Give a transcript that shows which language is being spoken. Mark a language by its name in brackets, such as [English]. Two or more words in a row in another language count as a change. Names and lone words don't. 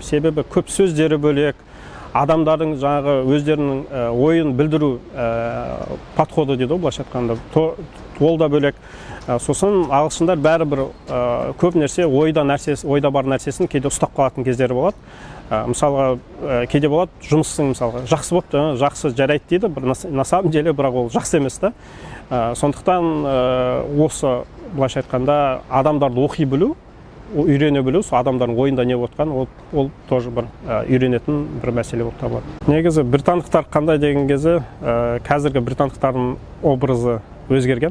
[Kazakh] Себебі көп сөздері бөлек, адамдардың жаңағы өздерінің ойын білдіру подходы дейді, былайша айтқанда, ол да бөлек. Сосын ағылшындар бәрібір көп нәрсе ойда бар нәрсесін кейде ұстап қалатын кездері болады. Мысалға, кейде болады жұмысың мысалға жақсы болыпты, жақсы жарайды дейді, [Russian] на самом деле [Kazakh] бірақ ол жақсы емес та. Сондықтан осы былайша айтқанда адамдарды оқи білу, үйрене білу, сол адамдардың ойында не отқан, ол тоже бір үйренетін бір мәселе болып табылады. Негізі британдықтар қандай деген кезде, қазіргі британдықтардың образы өзгерген.